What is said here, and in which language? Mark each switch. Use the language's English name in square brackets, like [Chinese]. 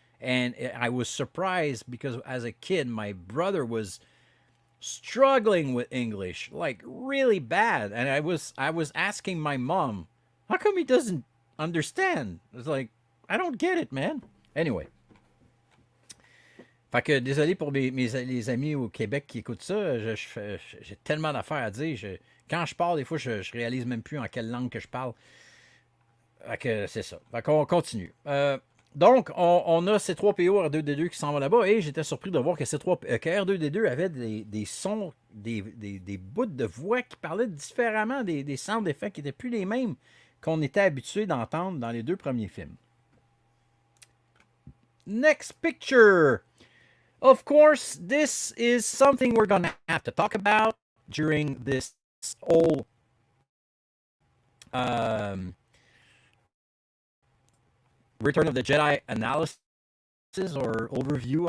[English] And I was surprised because as a kid, my brother was struggling with English, like really bad. And I was asking my mom, how come he doesn't understand. It's like, I don't get it, man. Anyway. [French] Fait que désolé pour les amis au Québec qui écoutent ça. J'ai tellement d'affaires à dire. Quand je parle, des fois, je réalise même plus en quelle langue que je parle. Fait que c'est ça. Fait qu'on continue. Donc, on a C3PO R2D2 qui s'en va là-bas et j'étais surpris de voir que, que R2D2 avait des sons, des bouts de voix qui parlaient différemment, des [English] sound effects [French] qui n'étaient plus les mêmes qu'on était habitué d'entendre dans les deux premiers films. [English] Next picture! Of course, this is something we're going to have to talk about during this whole Return of the Jedi analysis or overview.